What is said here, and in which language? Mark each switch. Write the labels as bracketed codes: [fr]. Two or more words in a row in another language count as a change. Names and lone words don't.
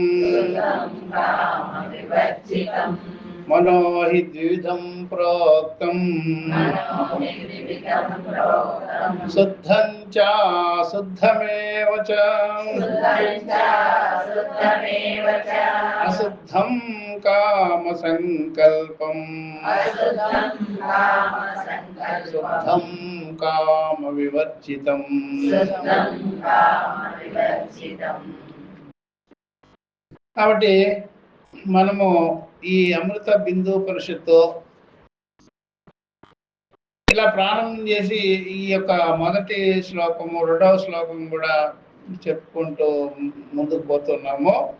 [sa] मनो हि द्विविधं प्रोक्तम् शुद्धं च अशुद्धमेव च। अशुद्धं कामसंकल्पम् शुद्धं कामविवर्जितम्। [te] కాబట్టి మనము ఈ అమృత బిందు పరిషత్తు ఇలా ప్రారంభం చేసి ఈ యొక్క మొదటి శ్లోకము రెండవ శ్లోకం కూడా చెప్పుకుంటూ ముందుకు పోతున్నాము.